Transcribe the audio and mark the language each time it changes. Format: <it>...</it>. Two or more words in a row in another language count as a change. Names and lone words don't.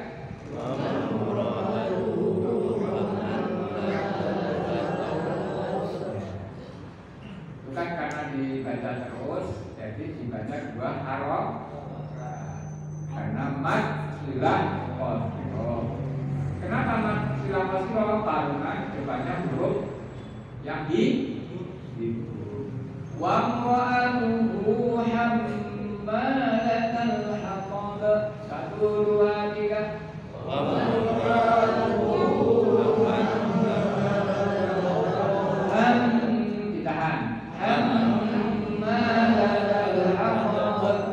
<id>Bukan karena dibaca terus, jadi dibaca dua harokat. Karena</id> <ar>مد صلة قصيرة.</ar> <id>Kenapa</id> <ar>مد صلة قصيرة?</ar> <id>Karena depannya huruf yang itu.</id> <ar>وامرأته حمالة الحطب.</ar> <id>Satu, dua, tiga. Ditahan.</id> <ar>حمالة الحطب.</ar>